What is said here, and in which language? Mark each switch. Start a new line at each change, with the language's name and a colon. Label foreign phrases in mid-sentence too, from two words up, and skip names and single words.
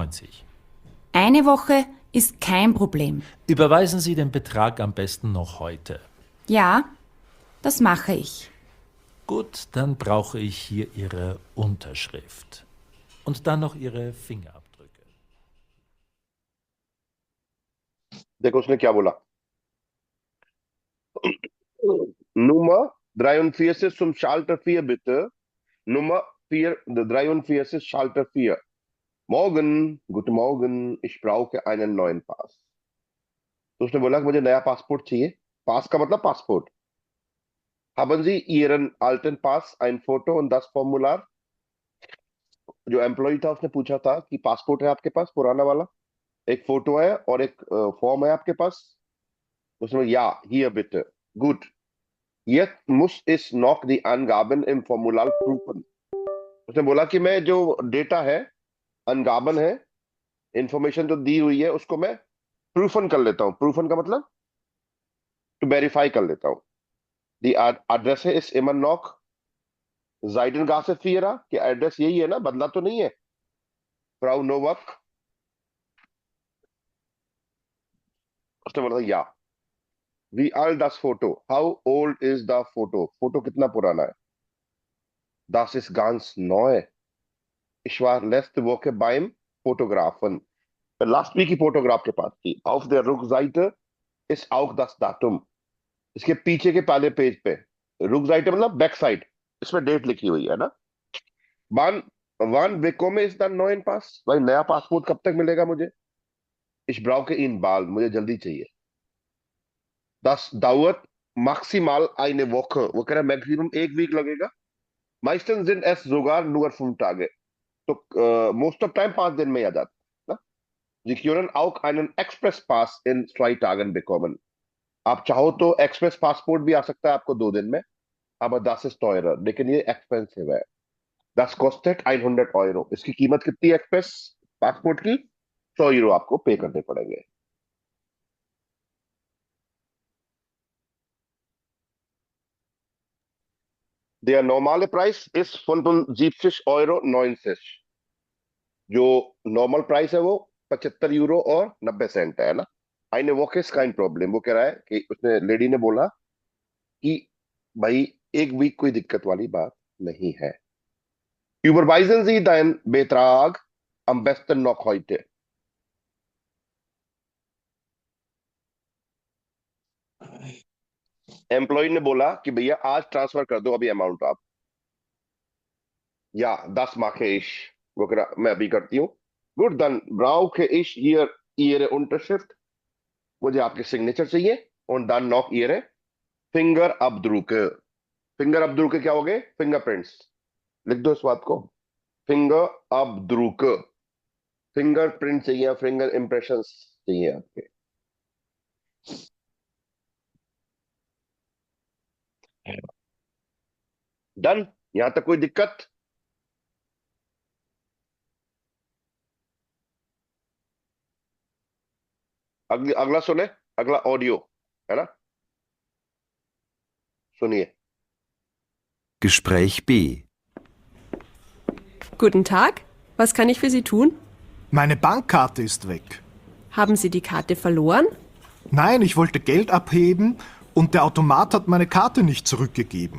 German: Eine Woche ist kein Problem. Überweisen Sie den Betrag am besten noch heute. Ja, das mache ich. Gut, dann brauche ich hier Ihre Unterschrift. Und dann noch Ihre Fingerabdrücke.
Hindi: देखो उसने क्या बोला.
German: Nummer 43 zum Schalter 4 bitte. Nummer 43 Schalter 4. Morgen, guten Morgen, ich brauche einen neuen Pass.
Hindi: तो उसने बोला कि मुझे नया पासपोर्ट चाहिए. पास का मतलब पासपोर्ट.
German: Haben Sie Ihren alten Pass, ein Foto und das Formular?
Hindi: जो एम्प्लॉय था उसने पूछा था कि पासपोर्ट है आपके पास पुराना वाला, एक फोटो है और एक फॉर्म है आपके पास. उसने बोला,
German: ja, hier bitte. Gut. Jetzt muss ich noch die Angaben im Formular prüfen.
Hindi: उसने बोला कि मैं जो डेटा है, अनगाबन है, इंफॉर्मेशन जो दी हुई है उसको मैं प्रूफन कर लेता हूं. प्रूफन का मतलब
English: to verify
Hindi: कर लेता हूं.
German: Die Adresse ist immer noch Seidengasse 4,
Hindi: कि एड्रेस यही है ना, बदला तो नहीं है. फ्राउ नोवक. उसने बोला या.
German: Wie alt das Foto?
English: How old is the photo?
Hindi: फोटो कितना पुराना है?
German: Das ist ganz neu. Ich war letzte Woche beim Fotografen.
English: Last week
Hindi: की फोटोग्राफ के पास थी.
German: Auf der Rückseite ist auch das Datum.
Hindi: इसके पीछे के पहले पेज पे Rückseite मतलब
English: back side,
Hindi: इसमें डेट लिखी हुई है ना.
German: Wann wann bekomme ich dann neuen Pass?
Hindi: भाई नया पासपोर्ट कब तक मिलेगा मुझे?
German: Ich brauche ihn bald.
Hindi: मुझे जल्दी चाहिए.
German: Das dauert maximal eine Woche.
Hindi: वो कह रहा है मैक्सिमम एक वीक लगेगा.
German: Meistens sind es sogar nur 5 Tage.
Hindi: तो
English: most of time
Hindi: 5 दिन में आ जाता है ना.
German: Sie können auch einen Expresspass in 2 Tagen bekommen.
Hindi: आप चाहो तो एक्सप्रेस पासपोर्ट भी आ सकता है आपको 2 दिन में.
German: aber das ist teurer.
Hindi: लेकिन ये एक्सपेंसिव है.
German: Das kostet 100 Euro.
Hindi: इसकी कीमत कितनी है एक्सप्रेस पासपोर्ट की? 100 यूरो आपको पे करने पड़ेंगे.
German: Der normale Preis ist 75,90 Euro.
Hindi: जो
English: normal price
Hindi: है वो 75 यूरो और 90 सेंट है ना.
German: Eine Woche ist kein Problem.
Hindi: वो कह रहा है कि उसने लेडी ने बोला कि भाई एक वीक कोई दिक्कत वाली बात नहीं है.
German: Überweisen Sie den Betrag am besten noch heute.
Hindi: एम्प्लॉय ने बोला कि भैया आज ट्रांसफर कर दो अभी अमाउंट आप.
German: Ja, das mache ich.
Hindi: वो कह रहा मैं अभी करती हूँ.
German: Gut, dann brauche ich hier Ihre Unterschrift.
Hindi: मुझे आपके सिग्नेचर चाहिए.
German: Und dann noch Ihre Fingerabdrücke.
Hindi: Fingerabdrücke क्या हो गए? फिंगरप्रिंट्स. लिख दो इस बात को.
German: Fingerabdrücke.
Hindi: फिंगरप्रिंट चाहिए,
English: finger impressions
Hindi: चाहिए आपके. डन. यहां तक कोई दिक्कत? अगला सुने, अगला ऑडियो है ना. सुनिए.
German: Gespräch B. Guten Tag, was kann ich für Sie tun? Meine Bankkarte ist weg. Haben Sie die Karte verloren? Nein, ich wollte Geld abheben und der Automat hat meine Karte nicht zurückgegeben.